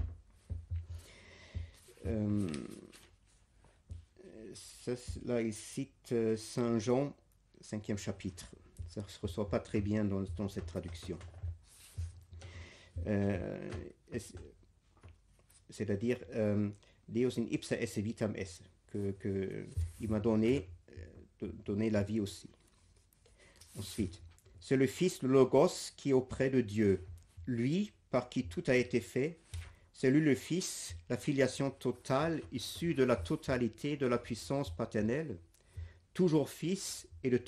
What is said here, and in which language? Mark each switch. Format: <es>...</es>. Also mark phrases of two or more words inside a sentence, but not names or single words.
<fr>Là, il cite Saint Jean, 5e chapitre. Ça ne se reçoit pas très bien dans cette traduction. c'est-à-dire</fr> <la>Deus in ipsa esse vitam esse,</la> <fr>qu'il m'a donné la vie aussi. Ensuite, c'est le Fils, le Logos, qui est auprès de Dieu. Lui, par qui tout a été fait, c'est lui le Fils, la filiation totale, issue de la totalité de la puissance paternelle, toujours Fils et de</fr>